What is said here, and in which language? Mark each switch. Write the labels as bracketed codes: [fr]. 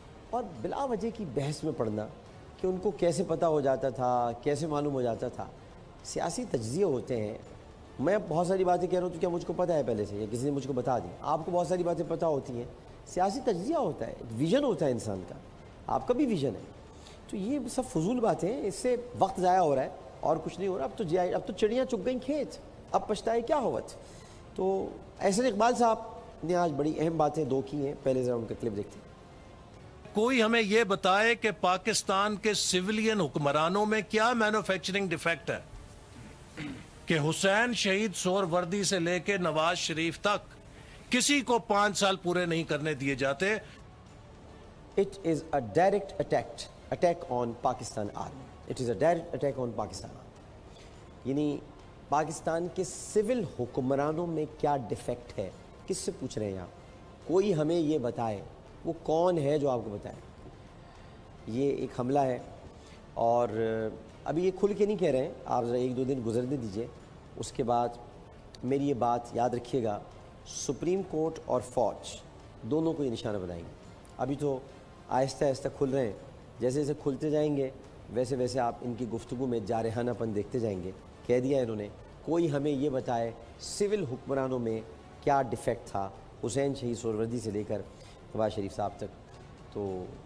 [ur] اور بلا وجہ کی بحث میں پڑھنا کہ ان کو کیسے پتہ ہو جاتا تھا، کیسے معلوم ہو جاتا تھا، سیاسی تجزیے ہوتے ہیں۔ میں بہت ساری باتیں کہہ رہا ہوں تو کیا مجھ کو پتہ ہے پہلے سے، یا کسی نے مجھ کو بتا دی؟ آپ کو بہت ساری باتیں پتہ ہوتی ہیں۔ سیاسی تجزیہ ہوتا ہے، ویژن ہوتا ہے انسان کا، آپ کا بھی ویژن ہے۔ تو یہ سب فضول باتیں ہیں، اس سے وقت ضائع ہو رہا ہے اور کچھ نہیں ہو رہا۔ اب تو چڑیاں چگ گئیں کھیت، اب پچھتائے کیا ہوت۔ تو احسن اقبال صاحب نے آج بڑی اہم باتیں دو کی ہیں، پہلے ذرا ان کا کلپ دیکھتے ہیں۔ کوئی ہمیں یہ بتائے کہ پاکستان کے سویلین حکمرانوں میں کیا مینوفیکچرنگ ڈیفیکٹ ہے کہ حسین شہید سور وردی سے لے کے نواز شریف تک کسی کو 5 سال پورے نہیں کرنے دیے جاتے۔ [en] It is a direct attack on Pakistan Army. It is a direct attack on Pakistan Army. [ur] یعنی پاکستان کے سول حکمرانوں میں کیا ڈیفیکٹ ہے؟ کس سے پوچھ رہے ہیں آپ؟ کوئی ہمیں یہ بتائے، وہ کون ہے جو آپ کو بتائے؟ یہ ایک حملہ ہے، اور ابھی یہ کھل کے نہیں کہہ رہے ہیں، آپ ذرا 1-2 دن گزرنے دیجئے، اس کے بعد میری یہ بات یاد رکھیے گا، سپریم کورٹ اور فوج دونوں کو یہ نشانہ بنائیں گے۔ ابھی تو آہستہ آہستہ کھل رہے ہیں، جیسے جیسے کھلتے جائیں گے ویسے ویسے آپ ان کی گفتگو میں جارحانہ پن دیکھتے جائیں گے۔ کہہ دیا انہوں نے، کوئی ہمیں یہ بتائے سول حکمرانوں میں کیا ڈیفیکٹ تھا، حسین شہید سہروردی سے لے کر نواز شریف صاحب تک۔ تو